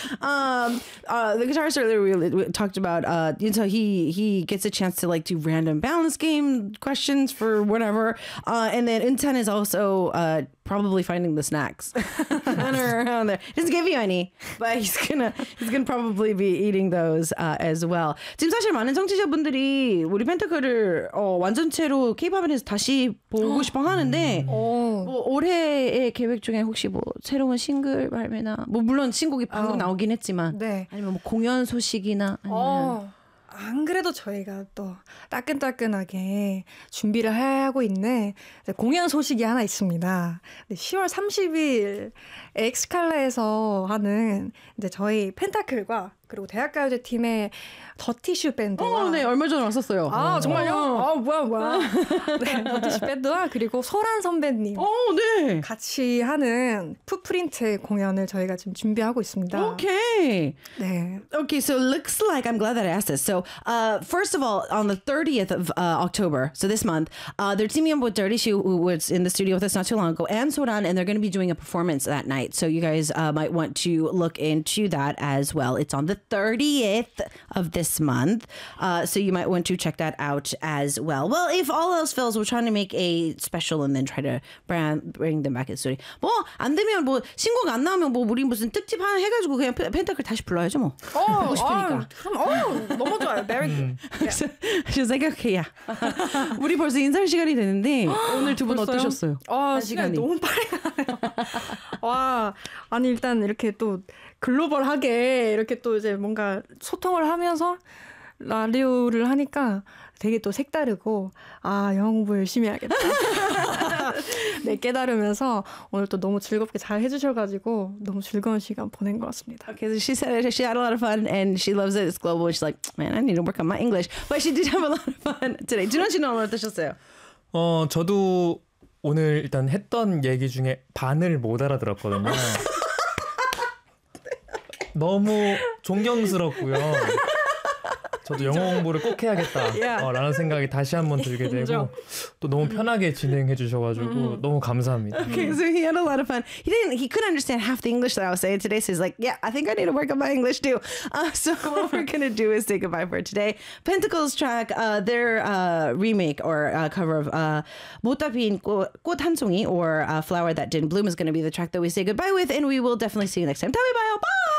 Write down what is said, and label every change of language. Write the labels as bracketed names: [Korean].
[English] The guitarist earlier we talked about, you know, he gets a chance to like do random balance game questions for whatever. And then Eun-chan is also probably finding the snacks around there. He doesn't give you any, but he's gonna probably be eating those as well. [Korean] 지금 사실 많은 청취자분들이 우리 펜타클을 완전체로 K-pop에서 다시 보고 싶어 하는데 뭐 올해의 계획 중에 혹시 뭐 새로운 싱글 발매나 뭐 물론 신곡이 방금 나오긴 했지만 네. 아니면 뭐 공연 소식이나 아니면 안 그래도 저희가 또 따끈따끈하게 준비를 하고 있는 공연 소식이 하나 있습니다. 10월 30일 엑스칼라에서 하는 이제 저희 펜타클과 그리고 대학가요제 팀의 더티슈 밴드와 네, 얼마 전에 왔었어요. 아, 정말요? 아, 뭐야. 네, 더티슈 밴드와 그리고 소란 선배님 네. 같이 하는 풋프린트 공연을 저희가 지금 준비하고 있습니다. 오케이. 네. [English] Okay, so it looks like I'm glad that I asked this. So, first of all, on the 30th of October, so this month, they're teaming up with Dirtyshu, who was in the studio with us not too long ago, and Soran, and they're going to be doing a performance that night. So you guys might want to look into that as well. It's on the 30th of this month, so you might want to check that out as well. Well, if all else fails, we're trying to make a special and then try to bring them back in the studio. [Korean] 뭐 안 되면 뭐 신곡 안 나오면 뭐 우리 무슨 특집 하나 해가지고 그냥 펜타클 다시 불러야죠 뭐. 하고 싶으니까. 너무 좋아요. [English] Very good. She was like, okay, yeah. [Korean] 우리 벌써 인사할 시간이 됐는데 오늘 두 분 어떠셨어요? 시간이 너무 빨리 가요. 와, 아니 일단 이렇게 또 글로벌하게 이렇게 또 이제 뭔가 소통을 하면서 라디오를 하니까 되게 또 색다르고 아 영어 공부 열심히 해야겠다. 네, 깨달으면서 오늘 또 너무 즐겁게 잘 해주셔가지고 너무 즐거운 시간 보낸 것 같습니다. [English] Okay, so she said she had a lot of fun and she loves it. It's global. She's like, man, I need to work on my English. But she did have a lot of fun today. [Korean] 준원 씨는 오늘 어떠셨어요? 저도 오늘 일단 했던 얘기 중에 반을 못 알아들었거든요. 너무 존경스럽고요. 저도 영어 공부를 꼭 해야겠다라는 생각이 다시 한번 들게 되고 또 너무 편하게 진행해 주셔가지고 너무 감사합니다. [English] Okay, so he had a lot of fun. He didn't. He couldn't understand half the English that I was saying today. So he's like, "Yeah, I think I need to work on my English too." So what we're gonna do is say goodbye for today. Pentacles track, their remake or cover of 못다핀 꽃 한 송이 or Flower That Didn't Bloom is gonna be the track that we say goodbye with, and we will definitely see you next time. [Korean] 다음에 봐요. [English] Bye.